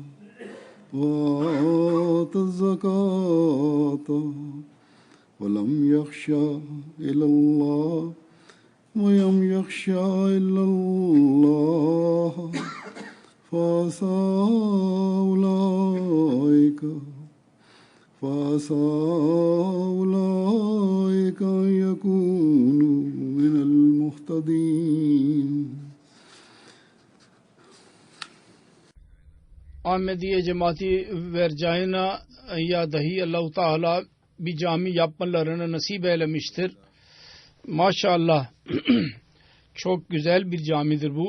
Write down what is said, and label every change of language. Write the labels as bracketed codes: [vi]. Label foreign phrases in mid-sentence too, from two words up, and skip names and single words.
[ar] وآتى الزكاة ولم يخشى إلا الله فعسى أولئك أن يكونوا من المهتدين. [tr] Ahmediye cemaati vercayına ya dahi Allah-u Teala bir cami yapmalarını nasip eylemiştir. Maşallah çok güzel bir camidir bu.